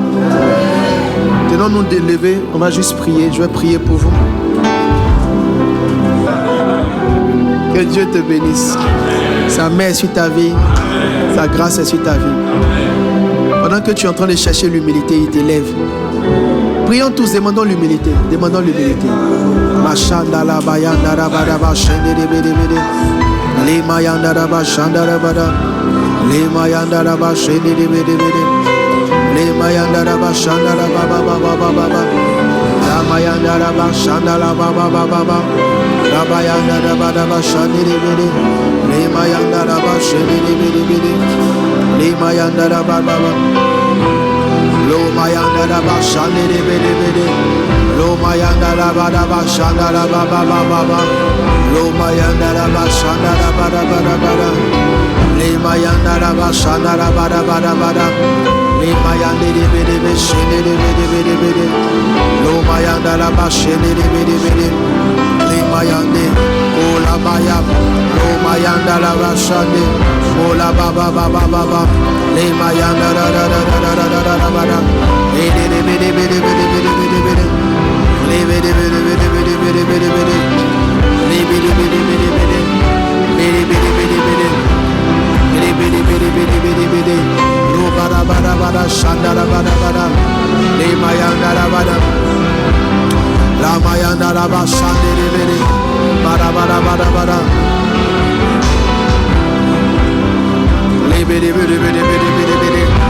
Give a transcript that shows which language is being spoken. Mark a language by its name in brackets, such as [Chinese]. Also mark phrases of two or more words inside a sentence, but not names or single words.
[French] Tenons-nous de lever, on va juste prier, je vais prier pour vous. Que Dieu te bénisse. Sa main est sur ta vie, sa grâce est sur ta vie. Pendant que tu es en train de chercher l'humilité, il t'élève. Prions tous, demandons l'humilité. Demandons l'humilité. Machandala bayandara badaba shendere bede bede. Le mayandara ba shandara bada. Le mayandara ba shendere bede bede. Le mayandara ba shandara baba baba baba. La mayandara ba shandala baba baba baba. La bayandara bada ba shandere bede. Le mayandara ba shendere bede bede. Le mayandara baba baba. Lo mayandara ba shandere bede bede. Lo mayandara bada ba shandara baba baba. Lo mayandara ba shandara bada bada bada. Le mayandara ba shandara bada bada bada. Le mayandere bede bede shendere bede bede bede. Lo mayandara ba shendere bede bede. Le mayande ola baya. Lo mayandara ba shande ola baba baba baba. Le mayandara da da da da da da da da bada. Le bede bede bede bede bede bede bede. Le bede bede bede bede bede bede bede. Le bede bede bede bede. Bede bede bede bede. Bede bede bede bede bede bede. Ro bada bada bada shandara bada bada. Le mayandara bada. La mayandara ba shandere bede. Bada bada bada bada. Le bede bede bede bede bede bede.